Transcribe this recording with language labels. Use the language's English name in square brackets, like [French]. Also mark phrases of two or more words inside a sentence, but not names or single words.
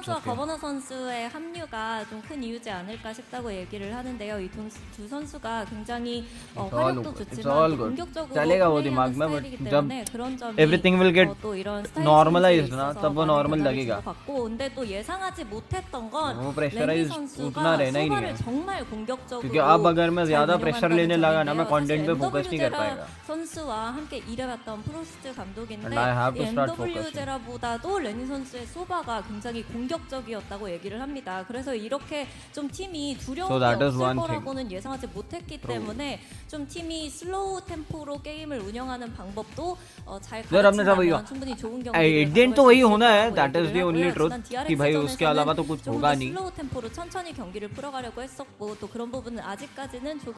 [Korean] 선수와 거버너 선수의 합류가 좀 큰 이유지 않을까 싶다고 얘기를 하는데요. 이 두 선수가 굉장히 활약도 좋지만 또 공격적으로 [Hindi] चलेगा वो दिमाग [Korean] 플레이하는 [Hindi] में [Korean] 스타일이기 [Hindi] बट [Korean] 때문에 [Hindi] जब [Korean] 그런 점이 [English] everything will get [Korean] 또 이런 스타일 [Hindi] नॉर्मलाइज्ड ना [Korean] 있어서 [Hindi] तब वो [Korean] 많은 [Hindi] नॉर्मल [Korean] 변화를 [Hindi] लगेगा [Korean] 준 것 같고 근데 또 예상하지 못했던 건 [Hindi] वो [Korean] 레니 [Hindi] प्रेशराइज उतना [Korean] 선수가 [Hindi] रहना ही नहीं [Korean] 소바를 [Hindi] है [Korean] 정말 공격적으로 [Hindi] क्योंकि अब अगर मैं [Korean] 잘 [Hindi] ज्यादा प्रेशर लेने [Korean] 운영한다는 [Hindi] लगा ना मैं [Korean] 점인데요. 사실 [Hindi] कंटेंट पे फोकस नहीं कर [Korean] MW제라 [Hindi] पाएगा [Korean] 선수와 함께 일해봤던 프로스트 감독인데 [English] And I have [Korean] 이 [English] to start focusing. [Korean] MW제라보다도 레니 선수의 소바가 굉장히 공격적이었다고 얘기를 합니다. 그래서 이렇게 좀 팀이 두려움이 [English] So that is [Korean] 없을 [English] one [Korean] 거라고는 예상하지 못했기 때문에 좀 팀이 슬로우 템포로 게임을 운영하는 방법도 잘 [Hindi] यार हमने सब वही [Korean] 가르친다면 충분히 좋은 경기를 [Hindi] एडियन तो वही होना है [English] that is the [Korean] 얘기를 [Hindi] ओनली [Korean] 하고요. [Hindi] ट्रुथ [Korean] 지난 [Hindi] कि भाई [Korean] DRX [Hindi] उसके अलावा तो कुछ [Korean] 조금 [Hindi] होगा [Korean] 더 [Hindi] नहीं [Korean] 슬로우 템포로 천천히 경기를 풀어가려고 했었고 또 그런 부분은 아직까지는 조금